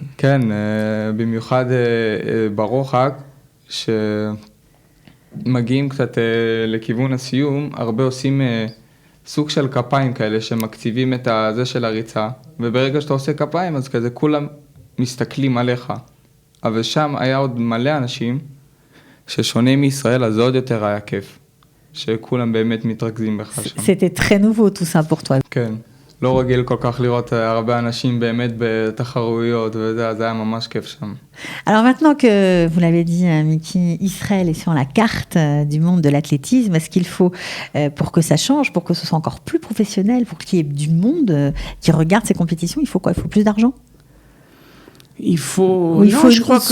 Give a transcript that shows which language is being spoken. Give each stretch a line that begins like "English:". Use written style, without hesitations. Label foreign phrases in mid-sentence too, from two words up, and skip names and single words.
Hebrew: כן, במיוחד ברוחק, שמגיעים קצת לכיוון הסיום, הרבה עושים סוג של כפיים כאלה שמקציבים את זה של הריצה, וברגע שאתה עושה כפיים אז כזה כולם מסתכלים עליך. אבל שם היה עוד מלא אנשים ששונה מישראל, אז זה עוד יותר היה כיף, שכולם באמת מתרכזים בך שם.
French: C'était très nouveau tout ça pour toi.
Hebrew: כן, לא רגיל כל כך לראות הרבה אנשים באמת בתחרויות וזה, אז היה ממש כיף שם.
French: Alors maintenant que vous l'avez dit, Miki, Israël est sur la carte du monde de l'athlétisme, est-ce qu'il faut, pour que ça change, pour que ce soit encore plus professionnel, pour qu'il y ait du monde qui regarde ces compétitions, il faut quoi? Il faut plus d'argent? Il faut, oui, non, je crois